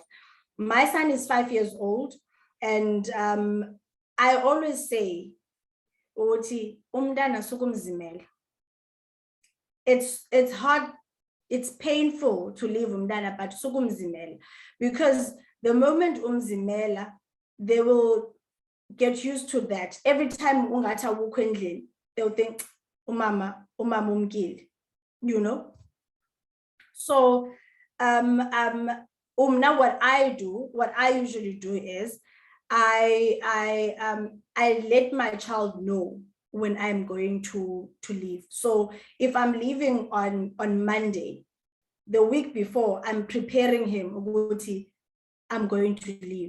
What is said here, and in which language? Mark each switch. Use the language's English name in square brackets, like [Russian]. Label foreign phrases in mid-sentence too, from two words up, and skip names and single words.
[English] My son is 5 years old, and I always say, it's hard, it's painful to leave umdana, but sukumzimela, because the moment umzimela, they will get used to that. Every time [Zulu] ungathi awukho endlini, [English] they'll think [Zulu] umama umkile, [English] you know. So now what I usually do is I let my child know when I'm going to leave. So if I'm leaving on Monday, the week before, I'm preparing him, I'm going to leave.